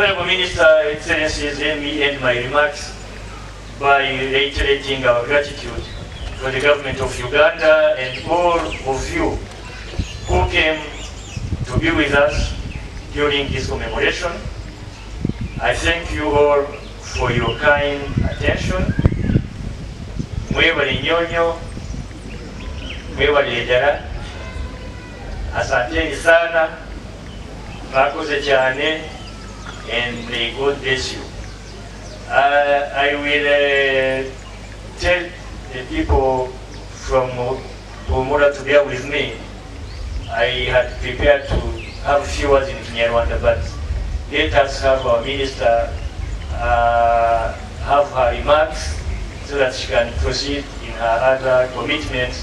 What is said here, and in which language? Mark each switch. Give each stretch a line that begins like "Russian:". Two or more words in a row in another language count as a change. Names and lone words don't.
English: Minister, Excellencies, let me end my remarks by reiterating our gratitude for the government of Uganda and all of you who came to be with us during this commemoration. I thank you all for your kind attention.
Ganda: Mwebale nyonyo, mwebale ejara,
Swahili: asanteni sana,
Kinyarwanda: mwakoze cyane,
English: and may God bless you. I will tell the people from Muri to bear with me. I had prepared to have a few words in Kinyarwanda, but let us have our minister have her remarks so that she can proceed in her other commitments.